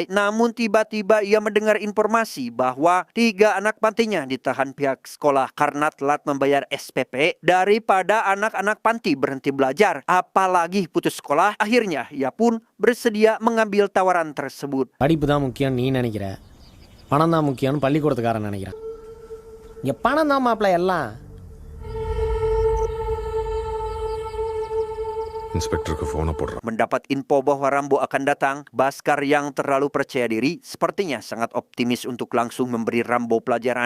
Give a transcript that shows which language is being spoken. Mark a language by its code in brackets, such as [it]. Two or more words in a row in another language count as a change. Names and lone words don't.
[id] Namun tiba-tiba ia mendengar informasi bahwa 3 anak pantinya ditahan pihak sekolah karena telat membayar SPP. Daripada anak-anak panti berhenti belajar, apalagi putus sekolah, akhirnya ia pun bersedia mengambil tawaran tersebut. [ta] படிப்பு தான் முக்கியம் நீ நினைக்கிற, பணம் தான் முக்கியம்னு பள்ளிக்கூடத்துக்காரன் நினைக்கிறான். இங்க பணம் தான் மாப்பிள்ள எல்லாம். இன்ஸ்பெக்டருக்கு ஃபோனை போடுறான். [id] Mendapat info bahwa Rambo akan datang, Baskar yang terlalu percaya diri sepertinya sangat optimis untuk langsung memberi Rambo pelajaran.